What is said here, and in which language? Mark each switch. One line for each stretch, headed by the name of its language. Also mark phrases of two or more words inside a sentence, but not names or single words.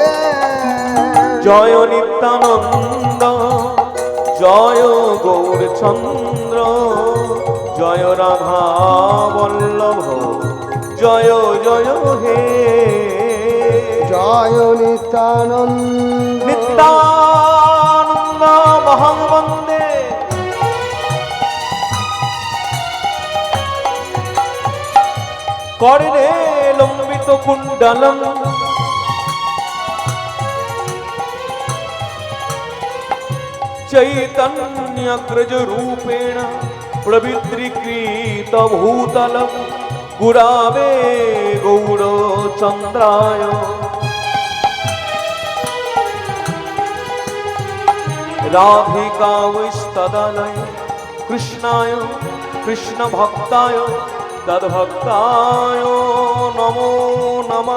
Bangla: জয় নিত্যানন্দ, জয় গৌরচন্দ্র, জয় রাধা বল্লভ, জয় জয় হে। জয় নিত্যানন্দ,
Sanskrit: নিত্যানন্দ মহং বন্দে, কর্ণে লম্বিত কুণ্ডলম, চৈতন্যগ্রজ রূপেণ প্রবিদ্রীকৃত ভূতলম, গুরাবে গৌরচন্দ্রায় রাধিকাবৈস্তদালয়, কৃষ্ণায় কৃষ্ণ ভক্তায় তদ্ভক্তায় নমো নমঃ।